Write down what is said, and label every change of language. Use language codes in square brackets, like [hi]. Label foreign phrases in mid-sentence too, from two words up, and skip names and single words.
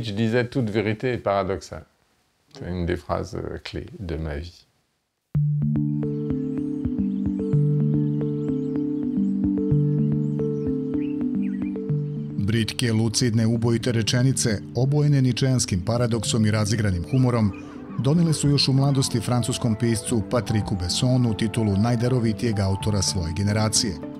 [fr] disait « toute vérité est paradoxale ». C'est une des phrases clés de ma vie. [sr] Britke, lucidne, ubojite rečenice, obojene ničeanskim paradoksom i razigranim humorom, donele su još u mladosti francuskom piscu Patricku Bessonu titulu najdarovitijeg autora svoje generacije.